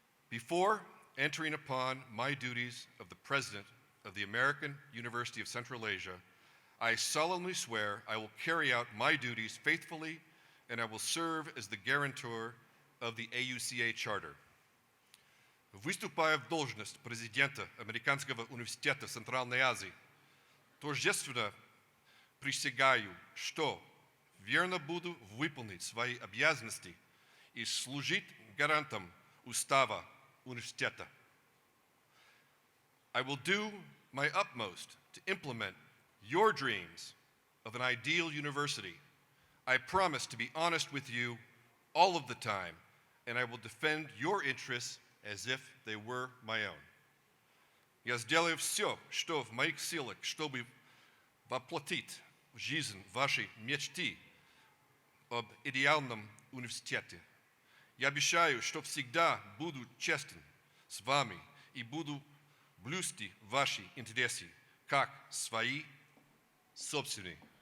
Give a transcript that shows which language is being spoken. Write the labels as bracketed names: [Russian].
[English] Before entering upon my duties of the President of the American University of Central Asia, I solemnly swear I will carry out my duties faithfully, and I will serve as the guarantor of the AUCA Charter. [Russian] Выступая в должность президента Американского университета Центральной Азии, торжественно присягаю, что верно буду выполнять свои обязанности и служить гарантом устава университета. [English] I will do my utmost to implement your dreams of an ideal university. I promise to be honest with you all of the time, and I will defend your interests as if they were my own. [Russian] Я сделаю все, что в моих силах, чтобы воплотить в жизнь ваши мечты об идеальном университете. Я обещаю, что всегда буду честен с вами и буду блюсти ваши интересы, как свои собственные.